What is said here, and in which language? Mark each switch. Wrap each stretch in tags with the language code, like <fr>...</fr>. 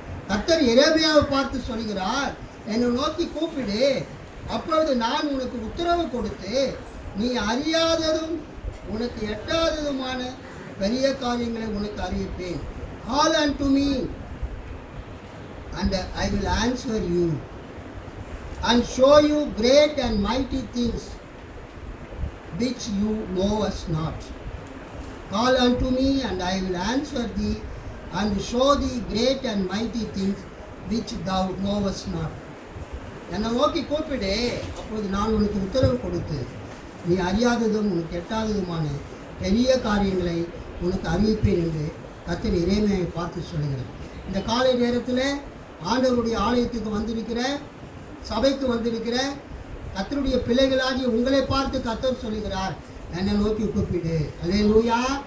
<ta>கர்த்தர் எரேமியாவை பார்த்து சொல்கிறார், என்னை நோக்கி கூப்பிடு, அப்பொழுது நான் உனக்கு உத்தரவு கொடுத்து நீ அறியாததும் உனக்கு எட்டாததுமான பெரிய காரியங்களை உனக்கு அறிவிப்பேன்.</ta> <en>Call unto me and I will answer you and show you great and mighty things which you know us not. Call unto me and I will answer thee and show thee great and mighty things which thou knowest not.</en> <ta>என்னை நோக்கி கூப்பிடு, அப்போது நான் உனக்கு உத்தரவு கொடுத்து நீ அறியாததும் உனக்கு எட்டாததுமான பெரிய காரியங்களை உனக்கு அறிவிப்பேன் என்று கர்த்தர் எரேமியாவை பார்த்து சொல்லுகிறார். இந்த காலை நேரத்தில் ஆண்டவருடைய ஆலயத்துக்கு வந்திருக்கிற, சபைக்கு வந்திருக்கிற கர்த்தருடைய பிள்ளைகளாகிய உங்களை பார்த்து கர்த்தர் சொல்லுகிறார், என்னை நோக்கி கூப்பிடு. அல்லேலூயா.</ta>